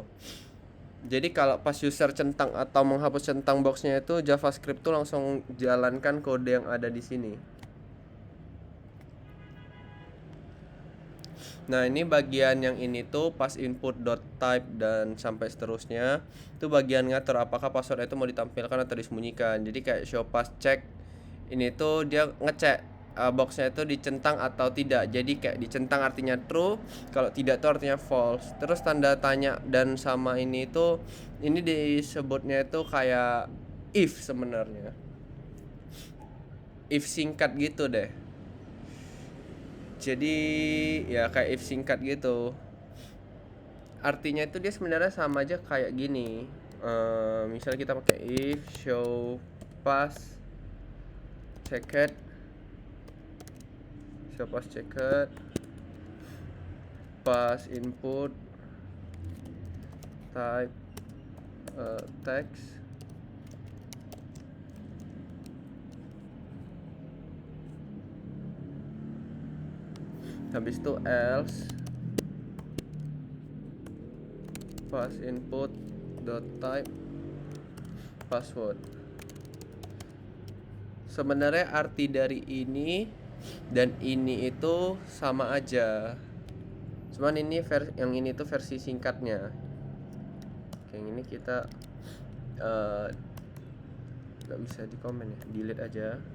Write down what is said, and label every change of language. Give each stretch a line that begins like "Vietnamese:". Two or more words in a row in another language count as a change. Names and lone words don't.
Indonesian: Jadi kalau pas user centang atau menghapus centang boxnya itu JavaScript tuh langsung jalankan kode yang ada di sini. Nah, ini bagian yang ini tuh pas input.type dan sampai seterusnya. Itu bagian ngatur apakah password itu mau ditampilkan atau disembunyikan. Jadi kayak
English: show pass check
Indonesian: ini tuh dia ngecek boxnya itu dicentang atau tidak. Jadi kayak dicentang artinya true, kalau tidak tuh artinya false. Terus tanda tanya dan sama ini tuh ini disebutnya itu kayak if sebenarnya. If singkat gitu deh. Jadi ya kayak if singkat gitu. artinya itu dia sebenarnya sama aja kayak gini. Misalnya kita pakai
English: if show pass checked, show pass checked, pass input type text,
Indonesian: habis itu
English: else pass input dot type password.
Indonesian: Sebenarnya arti dari ini dan ini itu sama aja, cuman ini yang ini tuh versi singkatnya. Yang ini kita nggak bisa di komen ya, delete aja.